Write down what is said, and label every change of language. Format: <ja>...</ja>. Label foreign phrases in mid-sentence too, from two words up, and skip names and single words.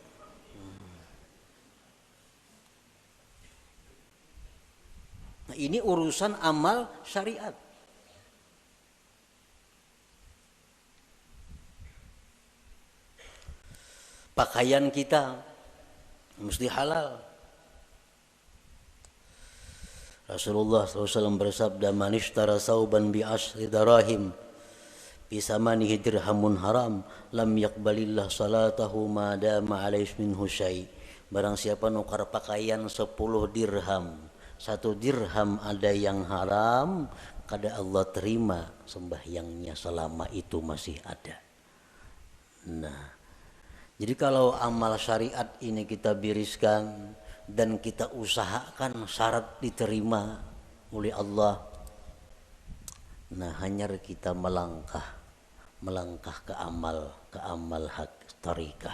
<bjn>Nah, ini urusan amal syariat. Pakaian kita mesti halal. Rasulullah SAW bersabda,</bjn> <ar>من اشترى ثوبا بعشر دراهم بثمنه درهم حرام لم يقبل الله صلاته ما دام عليه منه شيء.</ar> <bjn>Barang siapa nukar pakaian 10 dirham, 1 dirham ada yang haram, kada Allah terima sembahyangnya selama itu masih ada. Nah, jadi kalau amal syariat ini kita biriskan dan kita usahakan syarat diterima oleh Allah, nah hanya kita melangkah ke amal hak tarikah.</bjn>